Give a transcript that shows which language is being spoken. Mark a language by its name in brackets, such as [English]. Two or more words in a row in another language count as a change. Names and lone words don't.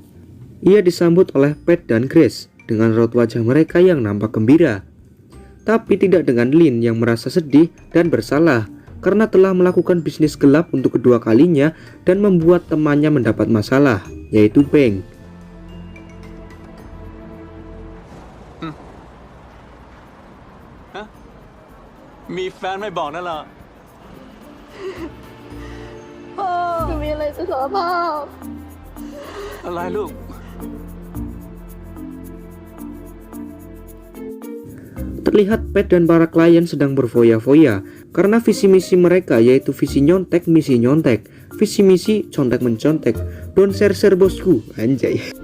[Indonesian] Ia disambut oleh Pat dan Grace dengan raut wajah mereka yang nampak gembira. Tapi tidak dengan Lin yang merasa sedih dan bersalah karena telah melakukan bisnis gelap untuk kedua kalinya dan membuat temannya mendapat masalah, yaitu Beng. [Thai] มีแฟนไม่บอกนั่นเหรอ พ่อมีอะไรจะสารภาพ อะไรลูก [Indonesian] Terlihat Pat dan para klien sedang berfoya-foya karena visi misi mereka yaitu visi nyontek misi nyontek, visi misi contek mencontek, [English] don't share [Indonesian] bosku, anjay.